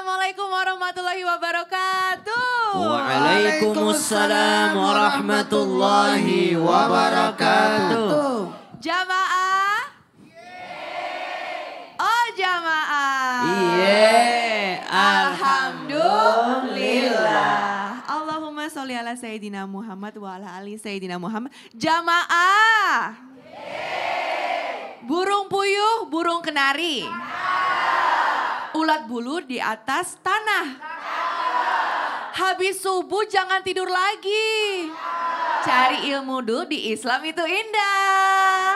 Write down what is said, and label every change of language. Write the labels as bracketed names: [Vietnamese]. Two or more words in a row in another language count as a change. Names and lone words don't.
[Arabic] السلام عليكم ورحمة الله وبركاته. وعليكم السلام ورحمة الله وبركاته. [Indonesian] Jamaah? Oh jamaah. Iya, Alhamdulillah. [Arabic] اللهم صل على سيدنا محمد وعلى آل سيدنا محمد. [Indonesian] Jamaah. Burung puyuh, burung kenari. Ulat bulu di atas tanah. Habis subuh jangan tidur lagi. Cari ilmu dulu, di Islam itu indah.